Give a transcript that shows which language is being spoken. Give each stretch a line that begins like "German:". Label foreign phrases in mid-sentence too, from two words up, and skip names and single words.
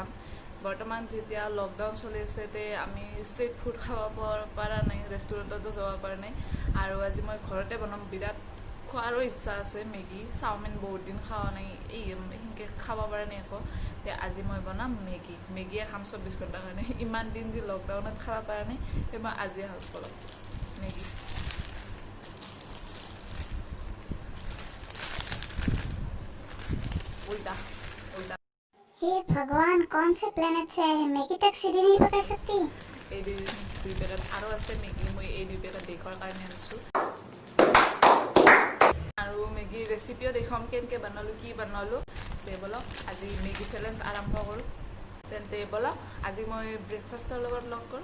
Assamese: বৰ্তমান যেতিয়া লকডাউন চলি আছে তে আমি
English: street food
Assamese: খাব পৰা নাই, ৰেষ্টুৰেণ্টতো যাব পৰা নাই। আৰু আজি মই ঘৰতে বনাম। বিৰাট খোৱাৰো ইচ্ছা আছে মেগী, চাওমিন বহুত দিন খোৱা নাই, এই সেনেকৈ খাব পৰা নাই আকৌ। তে আজি মই বনাম মেগীয়ে খাম 24 ঘণ্টাৰ কাৰণে। ইমান দিন যি লকডাউনত খাব পৰা নাই, সেই মই আজিয়ে হাউচ কৰক মেগী।
Hindi: उल्टा उल्टा हे भगवान, कौन से प्लेनेट से आए हैं? मैगी तक सीढ़ी नहीं पकड़ सकती।
Assamese: এই দুই পেকেট আৰু আছে মেগী। মই এই দুই পেকেট দেখাৰ কাৰণে আনিছোঁ। আৰু মেগী ৰেচিপিও দেখাম, কেনেকৈ বনালোঁ, কি বনালোঁ। তে বলক আজি মেগী চেলেঞ্জ আৰম্ভ কৰোঁ। তেন্তে বলক আজি মই ব্ৰেকফাষ্টৰ লগত লগ কৰোঁ।